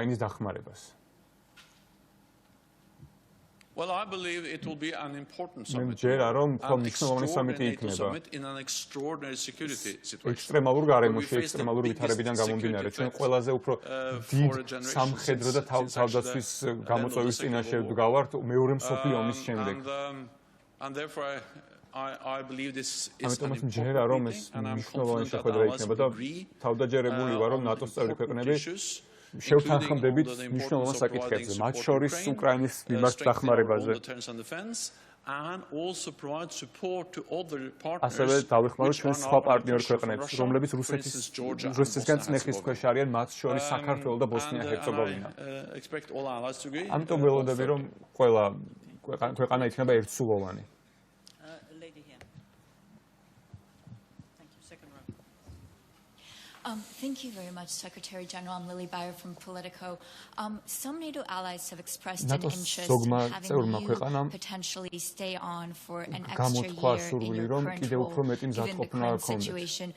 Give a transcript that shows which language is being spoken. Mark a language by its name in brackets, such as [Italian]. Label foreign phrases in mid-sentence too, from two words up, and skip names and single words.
[English] Well, I believe it will be an important summit. An extraordinary summit in an extraordinary security situation. [Georgian] Extremალურ გარემოში, extremალურ ვითარებიდან გამომდინარე, ჩვენ ყველაზე უფრო დიდ სამხედრო და თავდაცვის გამოწვევის წინაშე ვდგავართ მეორე მსოფლიო ომის შემდეგ. [English] And therefore I believe this is [Georgian] ამიტომ მჯერა რომ ეს მნიშვნელოვანი შეხვედრა იქნება და თავდაჯერებული ვარ რომ ნატოს წევრი ქვეყნები შევთანხმდებით მნიშვნელოვან საკითხებზე, მათ შორის უკრაინის მიმართ დახმარებაზე. ასევე დავეხმაროთ ჩვენ სხვა პარტნიორ ქვეყნებს, რომლებიც რუსეთისგან წნეხის ქვეშ არიან, მათ შორის საქართველო და ბოსნია-ჰერცეგოვინა. ამიტომ ველოდები რომ ყველა ქვეყანა იქნება ერთსულოვანი. [English] Thank you very much, Secretary General. I'm Lily Bayer from Politico. Some NATO allies have expressed an interest in having you potentially stay on for an extra year in your current role, given the current situation.